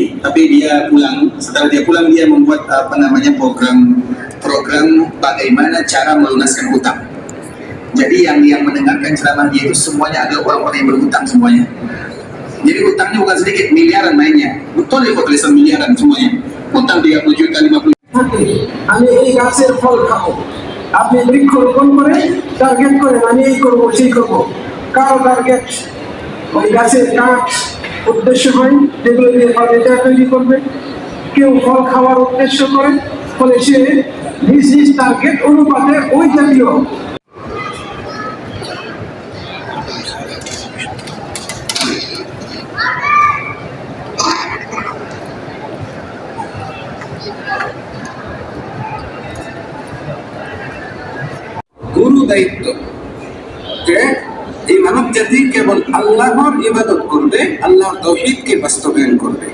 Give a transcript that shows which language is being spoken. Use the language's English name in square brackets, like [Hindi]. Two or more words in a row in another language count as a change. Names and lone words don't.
[Indonesian] Tapi dia pulang, setelah dia pulang dia membuat program bagaimana cara melunaskan hutang. Jadi yang mendengarkan ceramah dia itu semuanya ada orang-orang yang berhutang semuanya. Jadi hutangnya bukan sedikit, miliaran mainnya. Betul ya, tulisan miliaran semuanya. Hutang 30 juta, 50 juta. [Bangla] আমি এই গাছের ফল খাবো, আপনি বৃক্ষরোপণ করে টার্গেট করেন আমি এই করবো সেই করবো। কারো টার্গেট ওই গাছের কাঠ উদ্দেশ্য হয়, যেগুলো দিয়ে ফার্নিচার তৈরি করবে। কেউ ফল খাওয়ার উদ্দেশ্য করে, ফলে সে নিজ টার্গেট অনুপাতে ওই জাতীয় গুরু দায়িত্ব যে এই মানব জাতি কেবল আল্লাহর ইবাদত করবে, আল্লাহর তাওহীদকে বাস্তবায়ন করবে।